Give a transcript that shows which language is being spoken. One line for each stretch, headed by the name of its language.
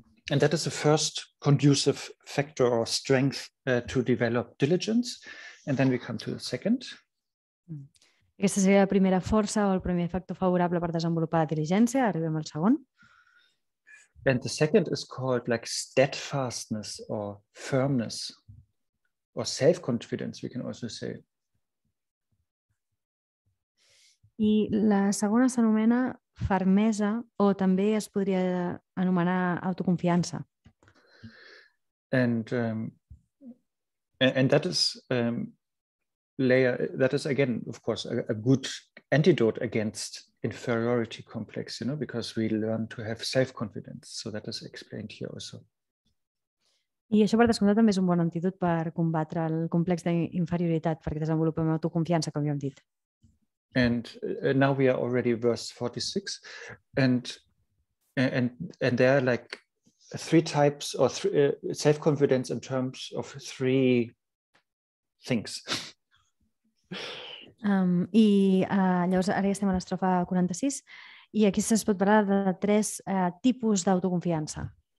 English: And that is the first conducive factor or strength to develop diligence. And then we come to the second.
Catalan: Aquesta seria la primera força o el primer factor favorable per desenvolupar la diligència. Arribem al segon.
English: And the second is called like steadfastness or firmness or self-confidence, we can also say.
Catalan: I la segona s'anomena fermesa o també es podria anomenar autoconfiança.
English: And that is that is again, of course, a good antidote against inferiority complex, because we learn to have self-confidence. So that is explained here also.
Catalan: I això, per descomptat, també és un bon antídot per combatre el complex d'inferioritat, perquè desenvolupem autoconfiança, com ja hem dit.
English: And now we are already verse 46, and there are like three types or self-confidence in terms of three things.
Catalan: Llavors ara ja estem a l'estrofa 46 i aquí es pot parlar de tres tipus d'autoconfiança.